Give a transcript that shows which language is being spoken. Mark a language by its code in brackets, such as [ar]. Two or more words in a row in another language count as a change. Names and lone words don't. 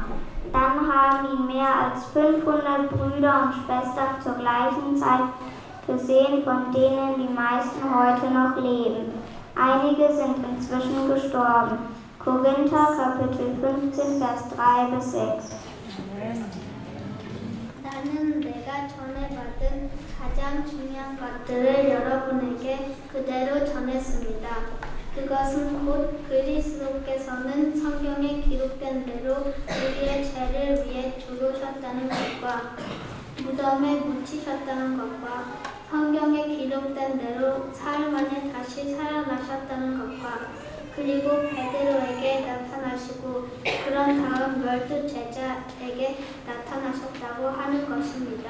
[de] Dann haben ihn mehr als 500 Brüder und Schwestern zur gleichen Zeit gesehen, von denen die meisten heute noch leben. Einige sind inzwischen gestorben. Korinther Kapitel 15, Vers 3 bis 6. [ko] 나는 내가 전해받은 가장 중요한 것들을 여러분에게 그대로 전했습니다. 그것은 곧 그리스도께서는 성경에 기록된 대로 우리의 죄를 위해 죽으셨다는 것과 무덤에 묻히셨다는 것과 성경에 기록된 대로 사흘 만에 다시 살아나셨다는 것과 그리고 베드로에게 나타나시고 그런 다음 12 제자에게 나타나셨다고 하는 것입니다.